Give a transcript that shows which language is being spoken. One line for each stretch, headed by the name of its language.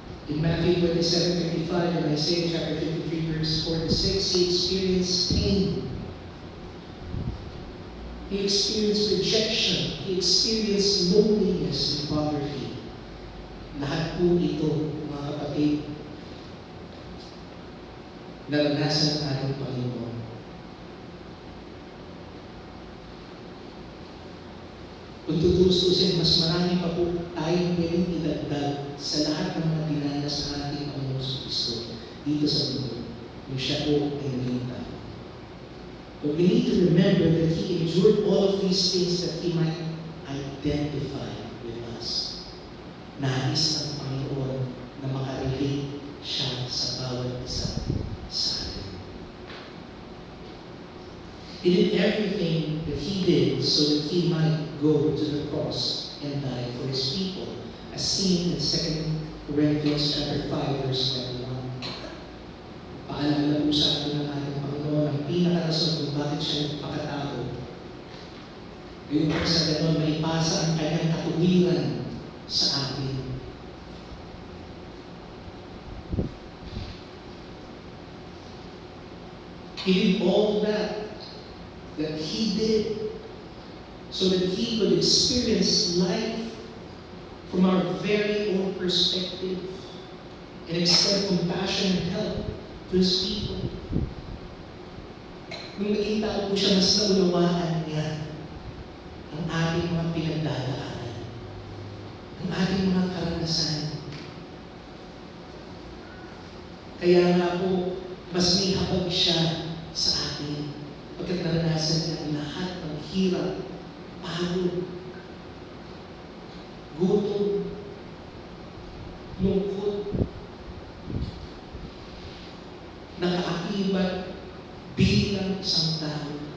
English: In Matthew 27:35 and Isaiah chapter 53, verse 4 to 6, he experienced pain. He experienced rejection. He experienced loneliness and poverty.
Filipino: Lahat po ito, mga kapatid, naranasan ng ating Panginoon. Kung tutustusin, mas marami pa po tayong pwedeng idagdag sa lahat ng mga dinanas ng ating Panginoon Kristo dito sa mundo, kung siya po ay naging tao.
English: But we need to remember that He endured all of these things that He might identify with us.
Filipino: Nais ng Panginoon na makarelate siya sa bawat isa sa atin.
English: He did everything that He did so that He might go to the cross and die for His people, as seen in 2 Corinthians chapter 5, verse 21.
Filipino: Paalala po sa atin ng ating Panginoon ang pinakarason kung bakit siya nagpakatao. Ngayon po sa ganon, maipasa ang kanyang katuwiran sa atin.
English: He did all that He did so that He could experience life from our very own perspective and extend compassion and help to His people.
Filipino: Nung naging tao po siya, mas naunawaan niya ang ating mga pinagdadaanan, ang ating mga karanasan. Kaya nga po, mas may habag siya sa atin pagkat naranasan niya ang lahat ng hirap, pagod, gutom, lungkot, nakaakibat bilang isang tao.